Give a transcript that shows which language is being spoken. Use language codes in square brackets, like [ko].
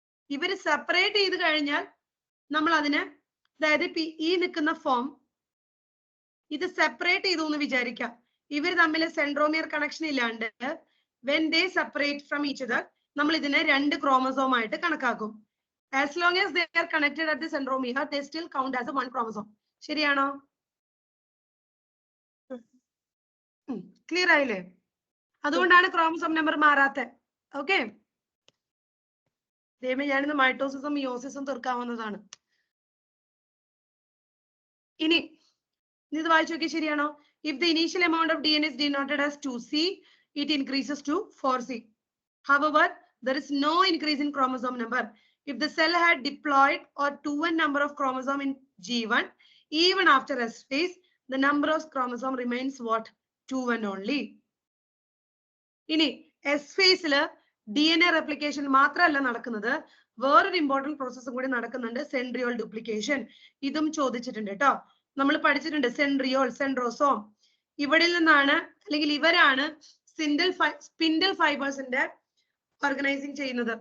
[ml] ഇവര് സെപ്പറേറ്റ് ചെയ്ത് കഴിഞ്ഞാൽ നമ്മൾ അതിനെ, അതായത് ഈ നിൽക്കുന്ന ഫോം ഇത് സെപ്പറേറ്റ് ചെയ്തു എന്ന് വിചാരിക്കാം. ഇവർ തമ്മിൽ സെൻട്രോമിയർ കണക്ഷൻ ഇല്ലാണ്ട് [en] when they separate from each other [ml] നമ്മൾ ഇതിനെ 2 ക്രോമസോം ആയിട്ട് കണക്കാക്കും. [en] As long as they are connected at the centromere, they still count as a 1 chromosome. [ml] ശരിയാണോ? ക്ലിയർ ആയില്ലേ? അതുകൊണ്ടാണ് ക്രോമസോം നമ്പർ മാറാത്തെ. ഓക്കെ, ഞാനിന്ന് മൈറ്റോസിസും മിയോസിസും തീർക്കാവുന്നതാണ്. ഇനി ഇത് വായിച്ചു നോക്കി, ശരിയാണോ? [en] If the initial amount of DNA is denoted as 2C, it increases to 4C. However, there is no increase in chromosome number. If the cell had diploid or 2n number of chromosome in G1, even after S phase, the number of chromosome remains what? 2n only. [ml] ഇനി S phase DNA replication മാത്രമല്ല നടക്കുന്നത്, വേറൊരു important പ്രോസസ്സും കൂടി നടക്കുന്നുണ്ട്, centriole duplication. ഇതും ചോദിച്ചിട്ടുണ്ട് കേട്ടോ. നമ്മൾ പഠിച്ചിട്ടുണ്ട് സെൻട്രിയോൾ, സെൻട്രോസോം. ഇവിടെ നിന്നാണ്, അല്ലെങ്കിൽ ഇവരാണ് സ്പിൻഡിൽ ഫൈബേഴ്സിന്റെ ഓർഗനൈസിങ് ചെയ്യുന്നത്.